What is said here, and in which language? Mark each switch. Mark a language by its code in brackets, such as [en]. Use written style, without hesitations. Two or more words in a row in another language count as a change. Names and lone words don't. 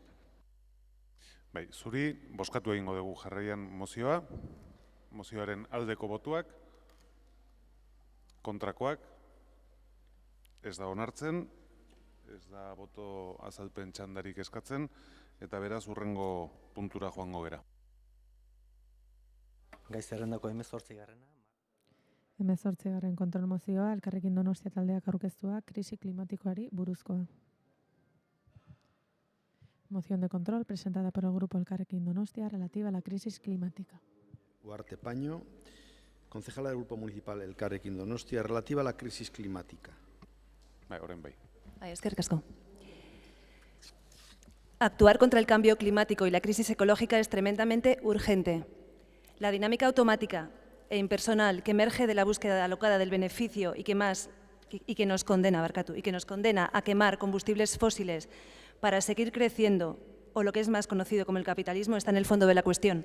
[eu] Bai, zuri bozkatu egingo dugu jarraian mozioa, mozioaren aldeko botuak, kontrakoak, ez da onartzen, ez da boto azalpen txandarik eskatzen, eta beraz hurrengo puntura joango gera. Gai zerrendako 18. 18. kontrol mozioa, Elkarrekin Donostia taldeak aurkeztua, krisi klimatikoari buruzkoa. [es] Moción de control presentada por el Grupo Elkarrekin Donostia relativa a la crisis climática. Huarte Paño, concejala del Grupo Municipal Elkarrekin Donostia, relativa a la crisis climática. [eu] Bai, orain bai. Eskerrik asko. [es] Actuar contra el cambio climático y la crisis ecológica es tremendamente urgente. La dinámica automática e impersonal que emerge de la búsqueda alocada del beneficio y que nos condena a quemar combustibles fósiles para seguir creciendo, o lo que es más conocido como el capitalismo, está en el fondo de la cuestión.